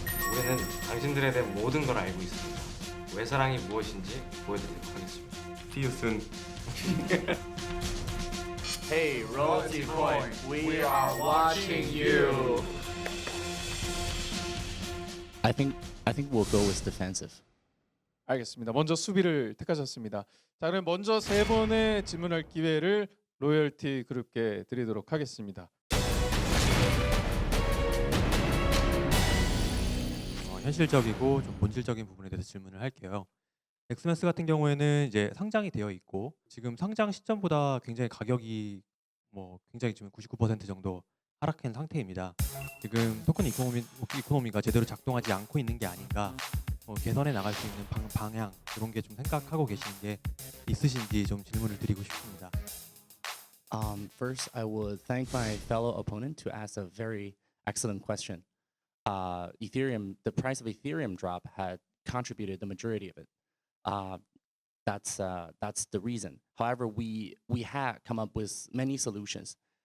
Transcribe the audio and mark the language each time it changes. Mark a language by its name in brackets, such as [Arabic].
[Korean] 우리는 당신들에 대한 모든 걸 알고 있습니다. 외사랑이 무엇인지 보여드리도록 하겠습니다. [English] See you soon. Hey, Royalty Coin, we are watching you. I think we'll go with defensive. [Korean] 알겠습니다. 먼저 수비를 택하셨습니다. 자, 그럼 먼저 세 번의 질문할 기회를 로열티 그룹께 드리도록 하겠습니다. 현실적이고 좀 본질적인 부분에 대해서 질문을 할게요. 엑스맥스 같은 경우에는 이제 상장이 되어 있고 지금 상장 시점보다 굉장히 가격이 굉장히 지금 99% 정도 하락한 상태입니다. 지금 토큰 이코노미가 제대로 작동하지 않고 있는 게 아닌가, 개선해 나갈 수 있는 방향 이런 게 좀 생각하고 계시는 게 있으신지 좀 질문을 드리고 싶습니다. [English] First, I would thank my fellow opponent to ask a very excellent question. Ethereum, the price of Ethereum drop had contributed the majority of it. That's the reason. However, we have come up with many solutions.